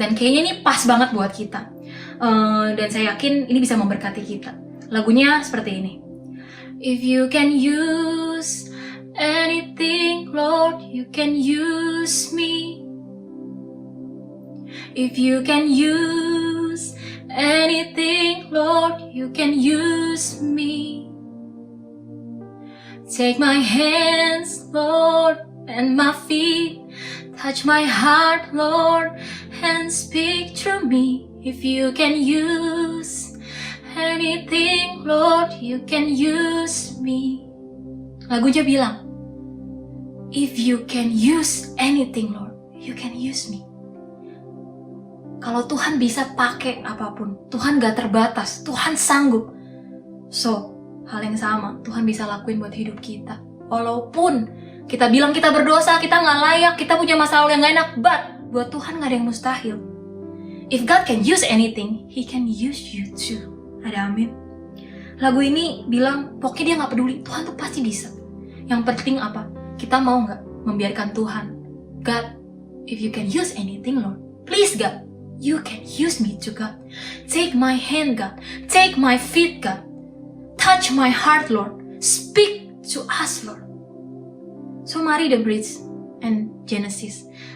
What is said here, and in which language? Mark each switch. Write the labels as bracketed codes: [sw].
[id] Dan kayaknya ini pas banget buat kita. Dan saya yakin ini bisa memberkati kita. Lagunya seperti ini. [en] If you can use anything, Lord, you can use me. If you can use anything, Lord, you can use me. Take my hands, Lord, and my feet. Touch my heart, Lord, and speak through me. If you can use anything, Lord, you can use me. Lagunya bilang, if you can use anything, Lord, you can use me. [id] Kalau Tuhan bisa pakai apapun, Tuhan gak terbatas, Tuhan sanggup. So, hal yang sama, Tuhan bisa lakuin buat hidup kita. Walaupun kita bilang kita berdosa, kita gak layak, kita punya masa lalu yang gak enak, but buat Tuhan gak ada yang mustahil. [en] If God can use anything, He can use you too. [id] Ada amin. Lagu ini bilang, pokoknya dia gak peduli, Tuhan tuh pasti bisa. Yang penting apa? Kita mau gak membiarkan Tuhan? [en] God, if you can use anything, Lord, please God, you can use me too, God. Take my hand, God. Take my feet, God. Touch my heart, Lord. Speak to us, Lord. So mari the bridge and Genesis.